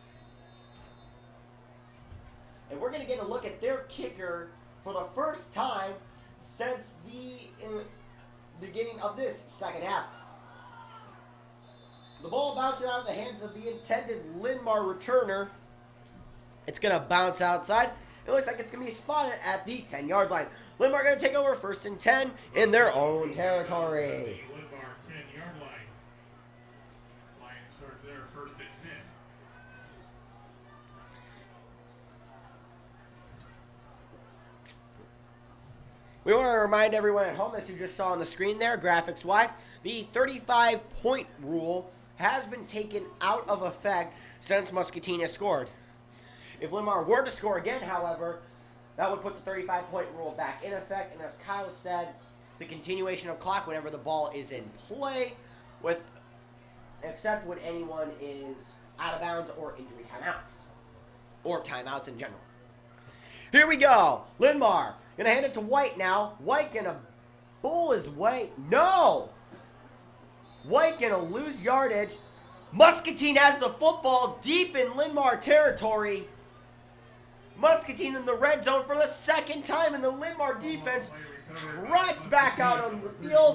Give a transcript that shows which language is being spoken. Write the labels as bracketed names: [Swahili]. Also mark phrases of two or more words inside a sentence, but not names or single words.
[English] And we're going to get a look at their kicker for the first time since the beginning of this second half. The ball bounces out of the hands of the intended Linn-Mar returner. It's going to bounce outside. It looks like it's going to be spotted at the 10-yard line. Linn-Mar going to take over 1st and 10 in their own territory. Linn-Mar 10-yard line. Lions start there 1st and 10. We want to remind everyone at home, as you just saw on the screen there, graphics-wise, the 35-point rule has been taken out of effect since Muscatine has scored. If Linn-Mar were to score again, however, that would put the 35-point rule back in effect. And as Kyle said, it's a continuation of clock whenever the ball is in play, except when anyone is out of bounds or injury timeouts, or timeouts in general. Here we go. Linn-Mar gonna hand it to White now. White gonna bull his way. No! White gonna lose yardage. Muscatine has the football deep in Linn-Mar territory. Muscatine in the red zone for the second time, and the Linn-Mar defense trots back out on the field.